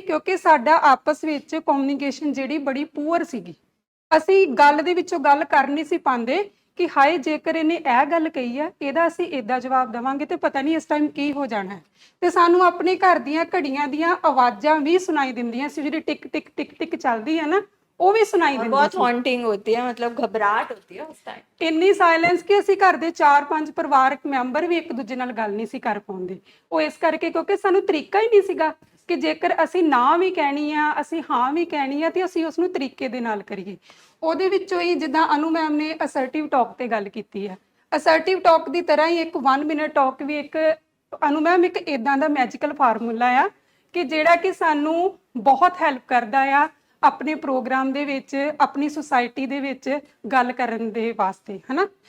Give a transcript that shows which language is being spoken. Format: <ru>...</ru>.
<pa>ਕਿਉਂਕਿ ਸਾਡਾ ਆਪਸ ਵਿੱਚ ਕਮਿਊਨੀਕੇਸ਼ਨ ਜਿਹੜੀ ਬੜੀ ਪੂਅਰ ਸੀਗੀ। ਅਸੀਂ ਗੱਲ ਦੇ ਵਿੱਚੋਂ ਗੱਲ ਕਰ ਨਹੀਂ ਸੀ ਪਾਉਂਦੇ ਕਿ ਹਾਏ ਜੇਕਰ ਇਹਨੇ ਇਹ ਗੱਲ ਕਹੀ ਹੈ, ਇਹਦਾ ਅਸੀਂ ਏਦਾਂ ਜਵਾਬ ਦੇਵਾਂਗੇ ਤੇ ਪਤਾ ਨਹੀਂ ਇਸ ਟਾਈਮ ਕੀ ਹੋ ਜਾਣਾ ਹੈ। ਤੇ ਸਾਨੂੰ ਆਪਣੇ ਘਰ ਦੀਆਂ ਘੜੀਆਂ ਦੀਆਂ ਆਵਾਜ਼ਾਂ ਵੀ ਸੁਣਾਈ ਦਿੰਦੀਆਂ ਸੀ, ਜਿਹੜੀ ਟਿਕ ਟਿਕ ਟਿਕ ਟਿਕ ਚੱਲਦੀ ਹੈ ਨਾ, ਉਹ ਵੀ ਸੁਣਾਈ</pa> <hi>और</hi> <pa>ਦਿੰਦੀ</pa> <hi>बहुत</hi> <pa>ਸੀ।</pa> <hi>हॉन्टिंग होती है, मतलब घबराहट होती है उस टाइम।</hi> <pa>ਇੰਨੀ ਸਾਇਲੈਂਸ ਕਿ ਅਸੀਂ ਘਰ ਦੇ 4-5 ਪਰਿਵਾਰਕ ਮੈਂਬਰ ਵੀ ਇੱਕ ਦੂਜੇ ਨਾਲ ਗੱਲ ਨਹੀਂ ਸੀ ਕਰ ਪਾਉਂਦੇ। ਉਹ ਇਸ ਕਰਕੇ ਕਿਉਂਕਿ ਸਾਨੂੰ ਤਰੀਕਾ ਹੀ ਨਹੀਂ ਸੀਗਾ ਕਿ ਜੇਕਰ ਅਸੀਂ ਨਾ ਵੀ ਕਹਿਣੀ ਆ, ਅਸੀਂ ਹਾਂ ਵੀ ਕਹਿਣੀ ਆ, ਤੇ ਅਸੀਂ ਉਸ ਨੂੰ ਤਰੀਕੇ ਦੇ ਨਾਲ ਕਰੀਏ। ਉਹਦੇ ਵਿੱਚੋਂ ਹੀ ਜਿੱਦਾਂ ਅਨੂ ਮੈਮ ਨੇ ਅਸਰਟਿਵ ਟਾਕ ਤੇ ਗੱਲ ਕੀਤੀ ਹੈ, ਅਸਰਟਿਵ ਟਾਕ ਦੀ ਤਰ੍ਹਾਂ ਹੀ ਇੱਕ 1 ਮਿੰਟ ਟਾਕ ਵੀ ਇੱਕ ਅਨੂ ਮੈਮ ਇੱਕ ਇਦਾਂ ਦਾ ਮੈਜੀਕਲ ਫਾਰਮੂਲਾ ਆ ਕਿ ਜਿਹੜਾ ਕਿ ਸਾਨੂੰ ਬਹੁਤ ਹੈਲਪ ਕਰਦਾ ਆ ਆਪਣੇ ਪ੍ਰੋਗਰਾਮ ਦੇ ਵਿੱਚ, ਆਪਣੀ ਸੁਸਾਇਟੀ ਦੇ ਵਿੱਚ ਗੱਲ ਕਰਨ ਦੇ ਵਾਸਤੇ, ਹਨਾ।</pa>